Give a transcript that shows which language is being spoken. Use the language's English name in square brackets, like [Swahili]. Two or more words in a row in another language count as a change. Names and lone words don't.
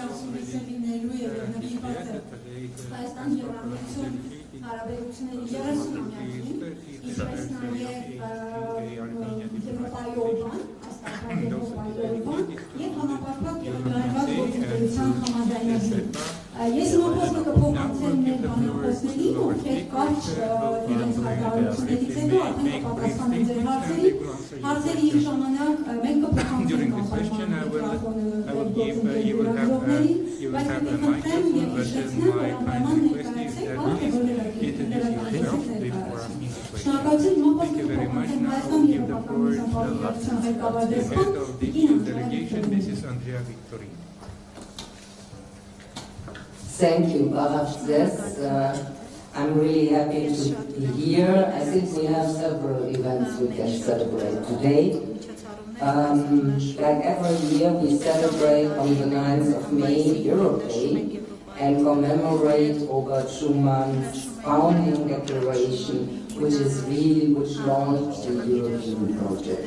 [Armenian] ասուլիսը լինելու եւ նվիրված է Հայաստան-ԵՄ հարաբերությունների 30-ամյակին, ինչպես նաեւ Եվրոպայի օրվան, Աստղական Եվրոպայի օրվան եւ համապարփակ երկրորդ գործընկերության համաձայնագրին։ Ես իմ խոսքը կփոխանցեմ մեր բանախոսներին, ովքեր կարճ իրենց հայտարարություններից հետո արդեն կպատասխանեն ձեր հարցերին։ Հարցերի ժամանակ մենք կփոխանցենք գործընկերներին, բայց կխնդրեմ եւ հիշեցնեմ, որ անպայման ներկայացեք, որը շնորհակալություն, իմ խոսքը կփոխանցեմ Հայաստան Եվրոպական պատվիրակության ղեկավար դեսպան [English] Thank you, Yes, I'm really happy to be here. I think we have several events we can celebrate today. Like every year, we celebrate on the 9th of May, Europe Day, and commemorate Robert Schumann's founding declaration, which launched the European project.